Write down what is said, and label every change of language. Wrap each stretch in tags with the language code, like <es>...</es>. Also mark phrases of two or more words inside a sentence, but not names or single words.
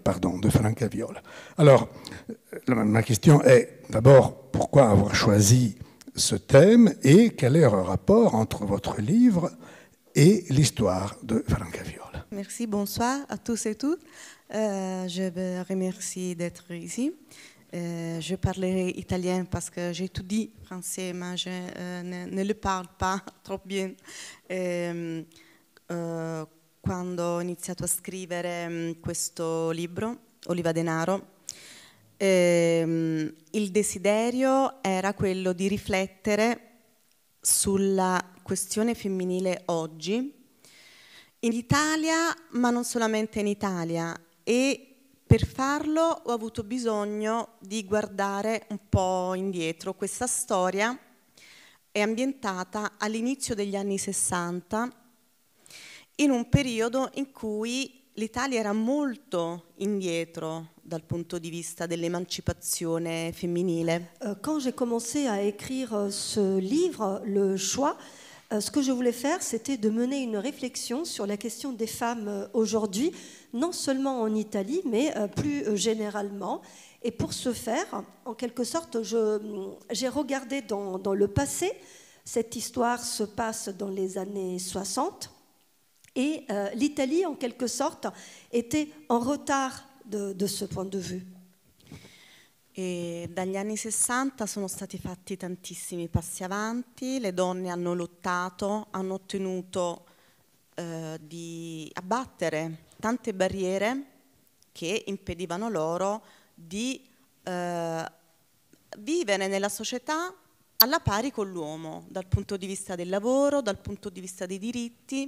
<fr>Alors, ma question est d'abord, pourquoi avoir choisi ce thème et quel est le rapport entre votre livre et l'histoire de Francaviola? Merci, bonsoir à tous et toutes. Je vous remercie d'être ici. Je parlerai italien parce que j'étudie français, mais je ne le parle pas trop bien.</fr> <it>Quando ho iniziato a scrivere questo libro, Oliva Denaro, il desiderio era quello di riflettere sulla questione femminile oggi, in Italia, ma non solamente in Italia, e per farlo ho avuto bisogno di guardare un po' indietro. Questa storia è ambientata all'inizio degli anni 60, in un periodo in cui l'Italia era molto indietro dal punto di vista dell'emancipazione femminile.</it> <fr>Quand j'ai commencé à écrire ce livre, Le Choix, ce que je voulais faire, c'était de mener une réflexion sur la question des femmes aujourd'hui, non seulement en Italie, mais plus généralement. Et pour ce faire, en quelque sorte, j'ai regardé dans le passé. Cette histoire se passe dans les années 60. Et l'Italie, en quelque sorte, était en retard de ce point de vue.</fr> <it>E dagli anni 60 sono stati fatti tantissimi passi avanti, le donne hanno lottato, hanno ottenuto di abbattere tante barriere che impedivano loro di vivere nella società alla pari con l'uomo, dal punto di vista del lavoro, dal punto di vista dei diritti.</it>